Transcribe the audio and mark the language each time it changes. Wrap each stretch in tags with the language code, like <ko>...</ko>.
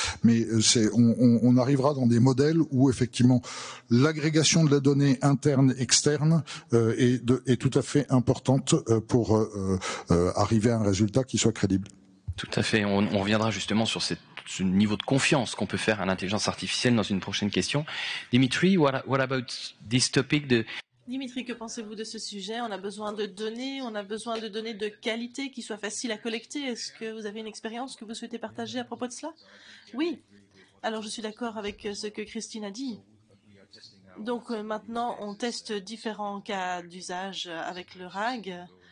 <fr>Mais on arrivera dans des modèles où effectivement l'agrégation de la donnée interne, externe est tout à fait importante pour arriver à un résultat qui soit crédible. Tout à fait. On reviendra justement sur ce niveau de confiance qu'on peut faire à l'intelligence artificielle dans une prochaine question.</fr> <en>Dimitri, what about this topic?</en> <fr>Dimitri, que pensez-vous de ce sujet? On a besoin de données, on a besoin de données de qualité qui soient faciles à collecter. Est-ce que vous avez une expérience que vous souhaitez partager à propos de cela? Oui. Alors, je suis d'accord avec ce que Christine a dit. Donc, maintenant, on teste différents cas d'usage avec le RAG.</fr>